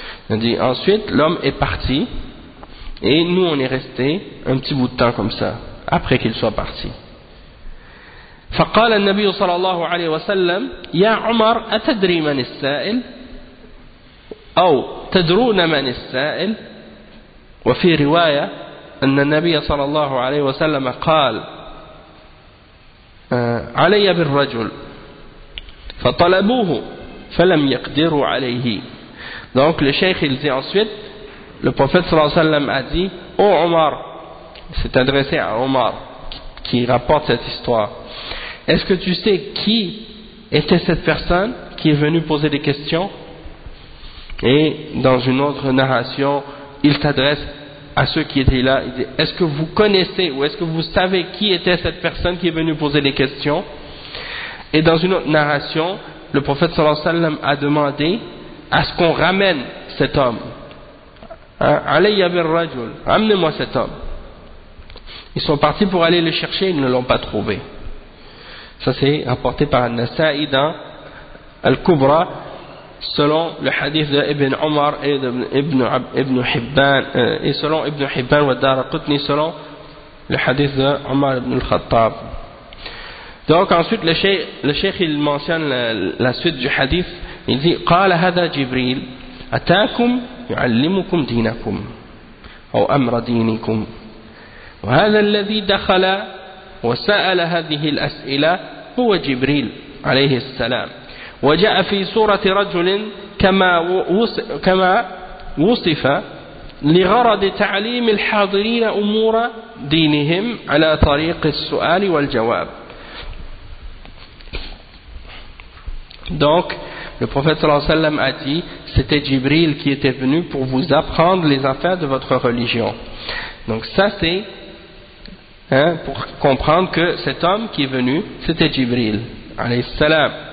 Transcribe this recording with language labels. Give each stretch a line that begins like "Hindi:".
French: On dit, ensuite, l'homme est parti, et nous, on est resté un petit bout de temps comme ça, après qu'il soit parti.
Arabic: فَقَالَ النَّبِيُّ صَلَى اللَّهُ عَلَيْهِ وَسَلَّمُ يَا عُمَرْ أَتَدْرِي مَنِ السَّائِلِ أو تَدْرُونَ مَنِ السَّائِلِ وفي رواية أن النبي صلى الله عليه وسلم قال علي بالرجل فطلبوه فلم يقدروا عليه.
French: Donc le cheikh il dit ensuite, le prophète sallallahu alayhi wa sallam a dit, ô Omar, s'est adressé à Omar qui rapporte cette histoire, est-ce que tu sais qui était cette personne qui est venue poser des questions? Et dans une autre narration, il s'adresse à ceux qui étaient là, il dit, est-ce que vous connaissez ou est-ce que vous savez qui était cette personne qui est venue poser des questions? Et dans une autre narration, le prophète sallallahu alayhi wa sallam a demandé à ce qu'on ramène cet homme.
Arabic: Alayya bir rajul,
French: ramenez-moi cet homme. Ils sont partis pour aller le chercher, ils ne l'ont pas trouvé. Ça c'est rapporté par An-Nasa'i dans Al-Kubra, selon le hadith de Ibn Omar et de Ibn Hibban, et selon Ibn Hibban wa Dharqutni, selon le hadith de Omar ibn al-Khattab. Donc ensuite le cheikh il mentionne la suite du hadith. Il dit
Arabic: قال هذا جبريل أتاكم يعلمكم دينكم أو أمر دينكم وهذا الذي دخل وسأل هذه الأسئلة هو جبريل عليه السلام وجاء في سورة رجل كما وصف لغرض تعليم الحاضرين أمور دينهم على طريق السؤال والجواب.
French: Donc, le prophète sallallahu alayhi wa sallam a dit, c'était Jibril qui était venu pour vous apprendre les affaires de votre religion. Donc ça c'est, pour comprendre que cet homme qui est venu, c'était Jibril, alayhi salam.